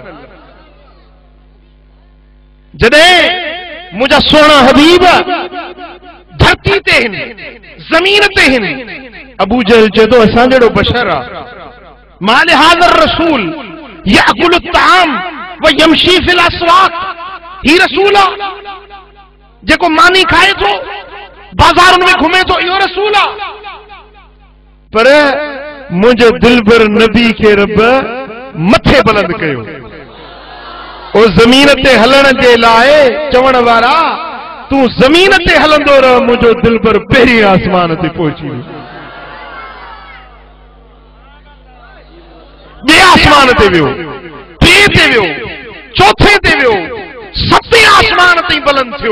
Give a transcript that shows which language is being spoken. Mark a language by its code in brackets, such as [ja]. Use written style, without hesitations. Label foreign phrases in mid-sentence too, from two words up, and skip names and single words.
[sd] जॾहिं मुंहिंजा सोना हबीब धरती ते हिन, ज़मीन ते हिन, अबू जहल चए थो असां जहिड़ो बशर आहे। [ar] مال هذا الرسول يأكل الطعام و يمشي في الأسواق. [sd] ही रसूल आहे जेको मानी खाए थो, बाज़ारुनि में घुमे थो, इहो रसूल आहे। पर मुंहिंजे दिलबर नबी खे रब मथे बुलंद कयो। ओ ज़मीन ते हलण जे लाइ चवण वारा, तूं ज़मीन ते हलंदो रह, मुंहिंजो दिलबर पहिरीं आसमान ते पहुची वियो, ॿिए आसमान ते वियो, टे ते वियो, चौथे ते वियो, सते आसमान ताईं बुलंद थियो।